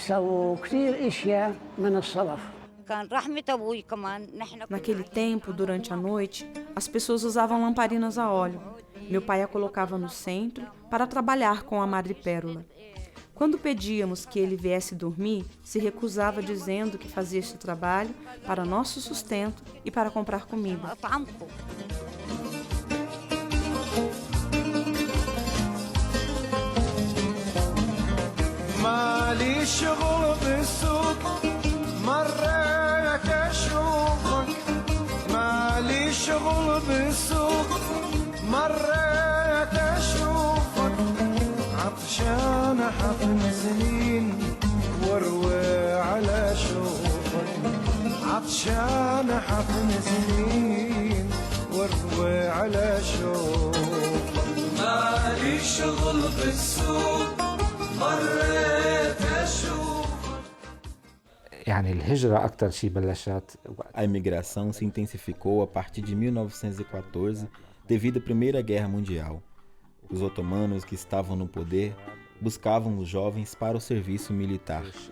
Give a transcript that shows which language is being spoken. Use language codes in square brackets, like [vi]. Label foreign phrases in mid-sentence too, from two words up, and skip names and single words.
[pt] Naquele tempo, durante a noite, as pessoas usavam lamparinas a óleo. Meu pai a colocava no centro para trabalhar com a madrepérola. Quando pedíamos que ele viesse dormir, se recusava dizendo que fazia este trabalho para nosso sustento e para comprar comida. [ar] مالي شغل بالسوق مريت اشوفك مالي شغل بالسوق مريت اشوفك عطشان حفن سنين واروي على شوفك عطشان حفن سنين واروي على شوفك مالي شغل بالسوق [pt] A imigração se intensificou a partir de 1914 devido à Primeira Guerra Mundial. Os otomanos que estavam no poder buscavam os jovens para o serviço militar.